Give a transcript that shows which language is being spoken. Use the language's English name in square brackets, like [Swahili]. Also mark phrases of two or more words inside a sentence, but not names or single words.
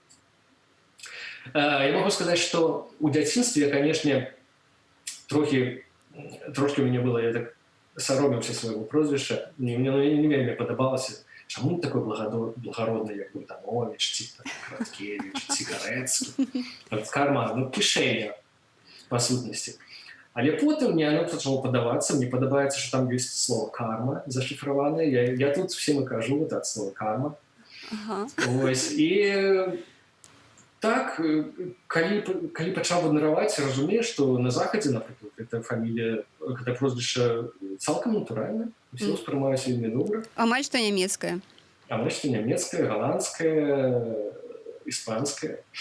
[Belarusian] Я могу сказаць, што ў дзяцінстве, канешне, трохі у мяне было, я так саромеўся свайго прозвішча. Мне не вельмі падабалася, чаму такой благородны, як Богданович, ці Краткевич, ці Гарэцкі. Карман, ну, кішэня, па сутнасці. Але потым мне оно пачало падавацца, мне падабаецца, што там ёсць слово «карма» зашифраванае. [Russian] Я тут всем [Belarusian] і кажу вот это слово «карма». Ось, і так, калі пачаў выбіраваць, разумею, што на Захадзе, напрыклад, гэта прозвішча цалкам натуральна, усё ўспрымаюць вельмі добра. Амаль што нямецкае. Амаль што нямецкае, галандскае, іспанскае.